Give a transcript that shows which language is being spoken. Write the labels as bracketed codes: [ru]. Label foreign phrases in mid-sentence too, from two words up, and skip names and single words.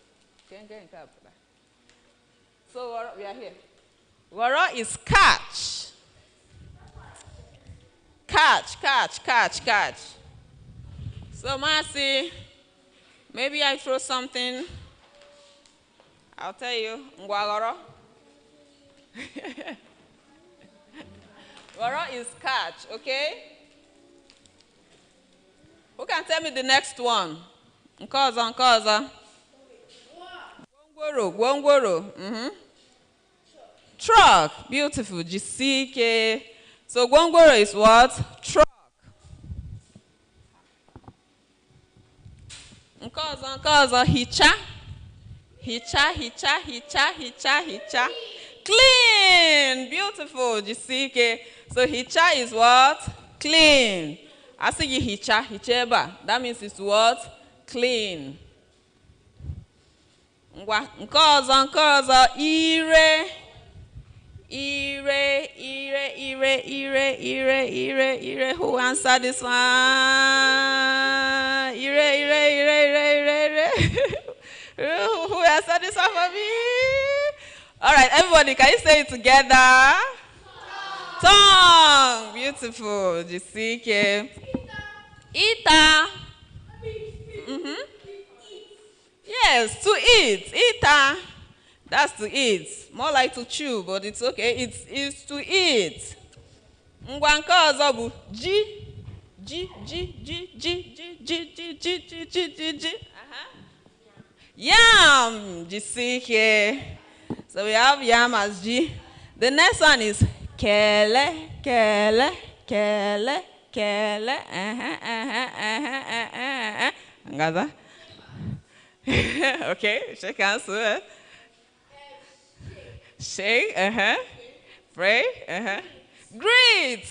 [en] Get cap. So, ghọrọ, we are here. Ghọrọ is catch. Catch, catch, catch, catch. So, Marcy, maybe I throw something. I'll tell you. [ig] Ngwa ghọrọ. [en] Ghọrọ is catch, okay? Who can tell me the next one? [ig] Nke ọzọ. Gwongworo. [en] Truck. Beautiful. Jisike. So gwongworo is what? Truck. [ig] Nke ọzọ. Hicha. Hicha. [en] Clean. Beautiful. Jisike. So hicha is what? Clean. I say you hicheba. That means it's what? Clean. [ig] Nke ọzọ. Ire. [en] Who answered this one? [ig] Ire. [en] Who answered this one for me? All right, everybody, can you say it together? Tongue. Beautiful. Jisike. Ita. Yes, to eat. Ita. That's to eat. More like to chew, but it's okay. It's to eat. [ig] Ngwa nke ọzọ bụ ji. [en] Yam. [ig] Jisike. [en] So we have yam as ji. The next one is kele. Ngaza. Okay, shake hands. Shake, pray, Greet.